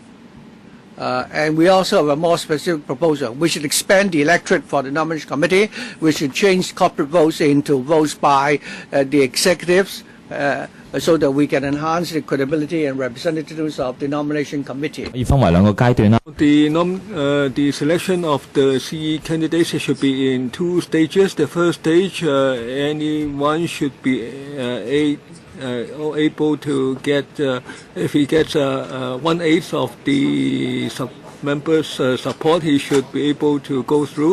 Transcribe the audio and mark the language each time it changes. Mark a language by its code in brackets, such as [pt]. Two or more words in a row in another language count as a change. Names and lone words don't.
[en] And we also have a more specific proposal. We should expand the electorate for the nomination committee. We should change corporate votes into votes by the executives, so that we can enhance the credibility and representativeness of the nomination committee. [yue] 可以分為兩個階段啦。 [en] The selection of the CE candidates should be in 2 stages. The first stage, anyone should be able to get, if he gets 1/8 of the members' support, he should be able to go through.